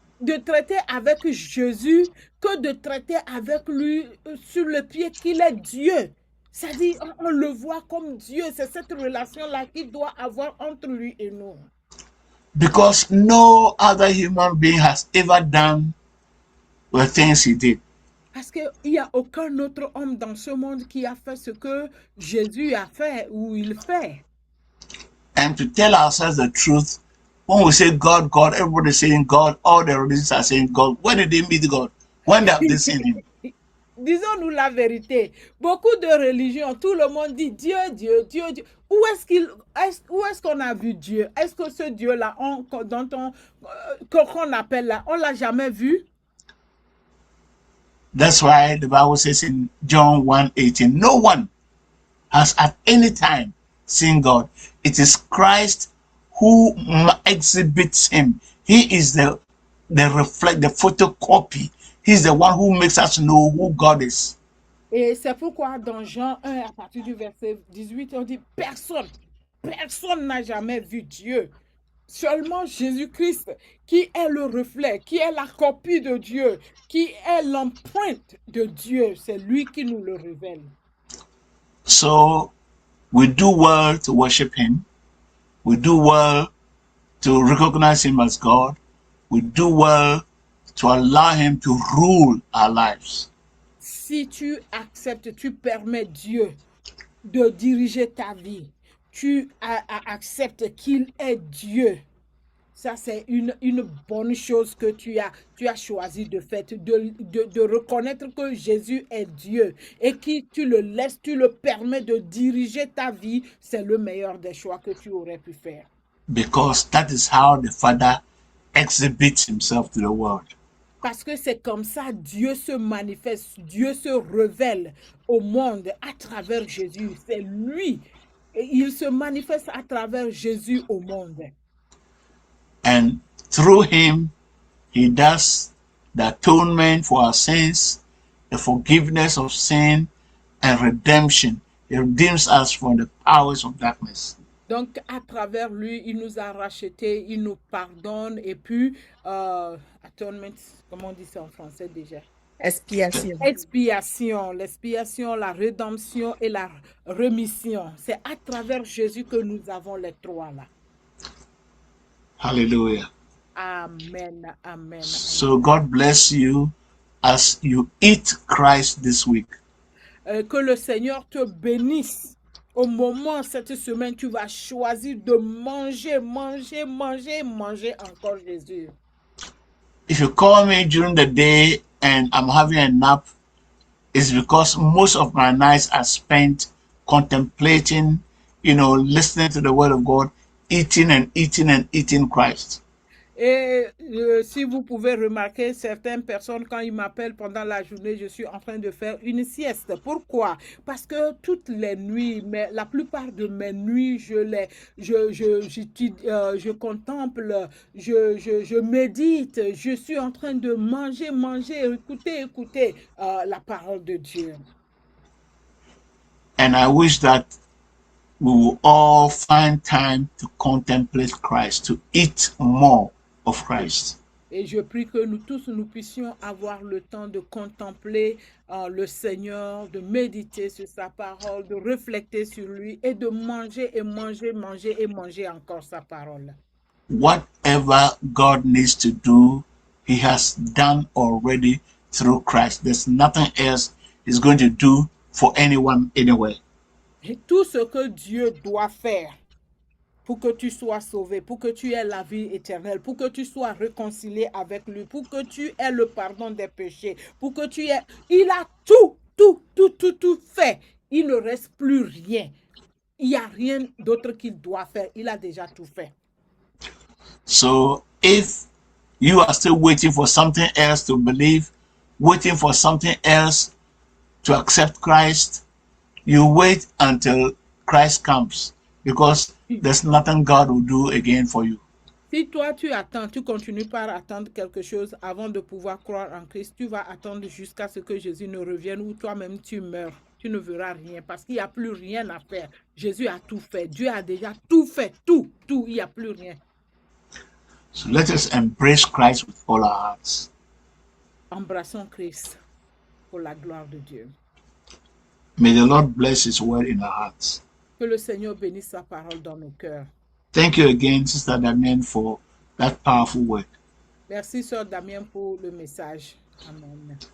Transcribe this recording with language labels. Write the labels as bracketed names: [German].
[French] de traiter avec Jésus que de traiter avec lui sur le pied qu'il est Dieu. C'est-à-dire, on le voit comme Dieu. C'est cette relation-là qu'il doit avoir entre lui et nous. [English] because no other human being has ever done the things he did. [French] Parce qu'il n'y a aucun autre homme dans ce monde qui a fait ce que Jésus a fait ou il fait. [English] And to tell ourselves the truth, when we say God, God, everybody is saying God, all the religions are saying God. When did they meet God? When have they seen him? [French] Disons-nous la vérité. Beaucoup de religions, tout le monde dit Dieu, Dieu, Dieu, Dieu. Où est-ce qu'on a vu Dieu? Est-ce que ce Dieu-là, qu'on appelle là, on l'a jamais vu? [English] That's why the Bible says in John 1:18, no one has at any time seen God. It is Christ who exhibits him. He is the photocopy. He's the one who makes us know who God is. [French] Et c'est pourquoi dans Jean 1, à partir du verset 18, on dit personne n'a jamais vu Dieu. Seulement Jésus-Christ, qui est le reflet, qui est la copie de Dieu, qui est l'empreinte de Dieu, c'est lui qui nous le révèle. [English] So we do well to worship him. We do well to recognize him as God. We do well to allow him to rule our lives. [French] Si tu acceptes, tu permets Dieu de diriger ta vie, tu acceptes qu'il est Dieu. Ça, c'est une bonne chose que tu as choisi de faire, de reconnaître que Jésus est Dieu et que tu le laisses, tu le permets de diriger ta vie. C'est le meilleur des choix que tu aurais pu faire. [English] Because that is how the Father exhibits himself to the world. [French] Parce que c'est comme ça, Dieu se manifeste, Dieu se révèle au monde à travers Jésus. C'est lui. Et il se manifeste à travers Jésus au monde. [English] And through him, he does the atonement for our sins, the forgiveness of sin, and redemption. He redeems us from the powers of darkness. [French] Donc, à travers lui, il nous a rachetés, il nous pardonne. Et puis, atonement, comment on dit ça en français déjà? Expiation. Expiation, l'expiation, la rédemption et la rémission. C'est à travers Jésus que nous avons les trois là. Hallelujah. Amen, amen. [English] So God bless you as you eat Christ this week. [French] Que le Seigneur te bénisse. Au moment, cette semaine, tu vas choisir de manger encore Jésus. [English] If you call me during the day and I'm having a nap, it's because most of my nights are spent contemplating, listening to the word of God, eating and eating and eating Christ. [French] Et si vous pouvez remarquer, certaines personnes, quand ils m'appellent pendant la journée, je suis en train de faire une sieste. Pourquoi? Parce que toutes les nuits, mais la plupart de mes nuits, je contemple, je médite, je suis en train de manger, écouter la parole de Dieu. [English] And I wish that we will all find time to contemplate Christ, to eat more of Christ. [French] Et je prie que nous tous, nous puissions avoir le temps de contempler le Seigneur, de méditer sur sa parole, de refléter sur lui et de manger encore sa parole. [English] Whatever God needs to do, he has done already through Christ. There's nothing else he's going to do for anyone anywhere. [French] Et tout ce que Dieu doit faire pour que tu sois sauvé, pour que tu aies la vie éternelle, pour que tu sois réconcilié avec lui, pour que tu aies le pardon des péchés, pour que tu aies... Il a tout fait. Il ne reste plus rien. Il n'y a rien d'autre qu'il doit faire. Il a déjà tout fait. [English] So if you are still waiting for something else to believe, waiting for something else to accept Christ, you wait until Christ comes, because there's nothing God will do again for you. [French] Si toi, tu attends, tu continues par attendre quelque chose avant de pouvoir croire en Christ, tu vas attendre jusqu'à ce que Jésus ne revienne ou toi-même tu meurs. Tu ne verras rien parce qu'il n'y a plus rien à faire. Jésus a tout fait. Dieu a déjà tout fait. Tout. Il n'y a plus rien. [English] So let us embrace Christ with all our hearts. [French] Embrassons Christ pour la gloire de Dieu. [English] May the Lord bless His word in our hearts. [French] Que le Seigneur bénisse sa parole dans nos cœurs. [English] Thank you again, Sister Damien, for that powerful word. [French] Merci, Sœur Damien, pour le message. Amen.